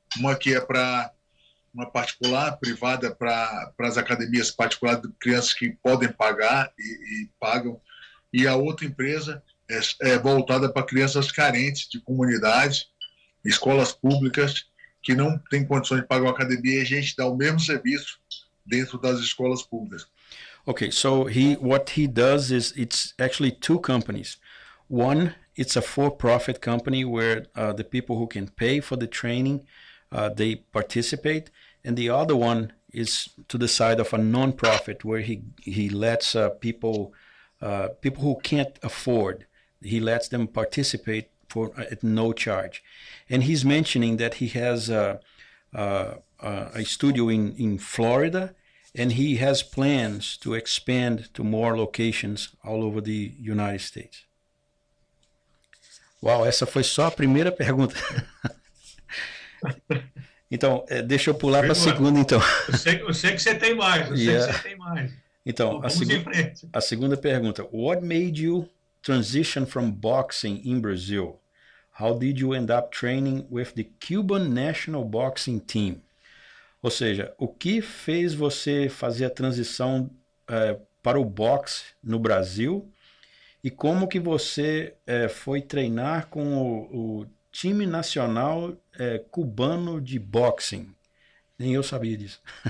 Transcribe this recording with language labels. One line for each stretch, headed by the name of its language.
Portuguese: Uma que é para uma particular, privada, para as academias particulares de crianças que podem pagar e pagam, e a outra empresa é voltada para crianças carentes de comunidades, escolas públicas que não têm condições de pagar uma academia, e a gente dá o mesmo serviço dentro das escolas públicas.
English: Okay, so what he does is it's actually two companies. One, it's a for-profit company where the people who can pay for the training, they participate, and the other one is to the side of a non-profit where he lets people who can't afford, he lets them participate at no charge. And he's mentioning that he has a studio in Florida, and he has plans to expand to more locations all over the United States.
Portuguese: Uau, essa foi só a primeira pergunta. Então, deixa eu pular para a segunda, então. Eu sei que você tem mais, eu sei que você tem mais. Então, a segunda pergunta.
English: What made you transition from boxing in Brazil? How did you end up training with the Cuban National Boxing Team?
Portuguese: Ou seja, o que fez você fazer a transição para o boxe no Brasil e como que você foi treinar com o time nacional cubano de boxing? Nem eu sabia disso.